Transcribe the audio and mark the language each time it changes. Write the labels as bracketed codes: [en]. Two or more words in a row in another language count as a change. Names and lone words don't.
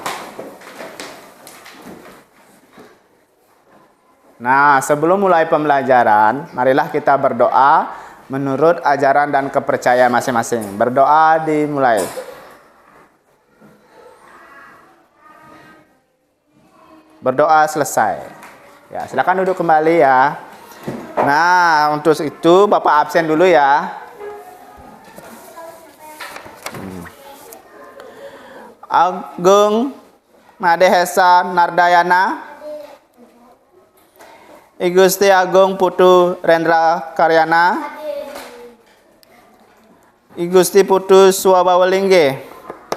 [id] Nah, sebelum mulai pembelajaran, marilah kita berdoa menurut ajaran dan kepercayaan masing-masing. Berdoa dimulai. Berdoa selesai. Silakan duduk kembali ya. Nah, untuk itu Bapak absen dulu ya. Agung Madehesa Nardayana, I Gusti Agung Putu Rendra Karyana, I Gusti Putu Swabawalingge.